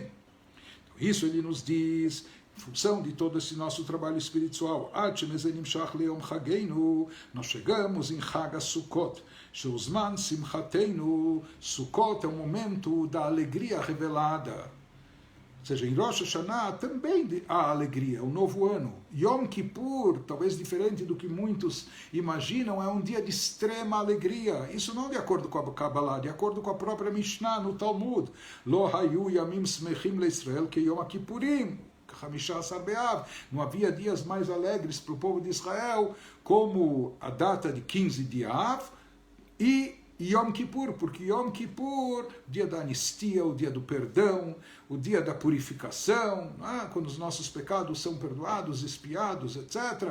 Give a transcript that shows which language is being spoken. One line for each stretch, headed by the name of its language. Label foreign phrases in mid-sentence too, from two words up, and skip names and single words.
Portuguese: Isso ele nos diz, em função de todo esse nosso trabalho espiritual, nós chegamos em Chag Sukkot,
Hebrew: זמן שמחתנו,
Portuguese: Sukkot é o momento da alegria revelada. Ou seja, em Rosh Hashanah também há alegria, o novo ano. Yom Kippur, talvez diferente do que muitos imaginam, é um dia de extrema alegria. Isso não de acordo com a Kabbalah, de acordo com a própria Mishnah no Talmud.
Hebrew: לא היו ימים שמחים לישראל כיום הכיפורים.
Portuguese: Não havia dias mais alegres para o povo de Israel como a data de 15 de Av e Yom Kippur, porque Yom Kippur, dia da anistia, o dia do perdão, o dia da purificação, quando os nossos pecados são perdoados, expiados, etc.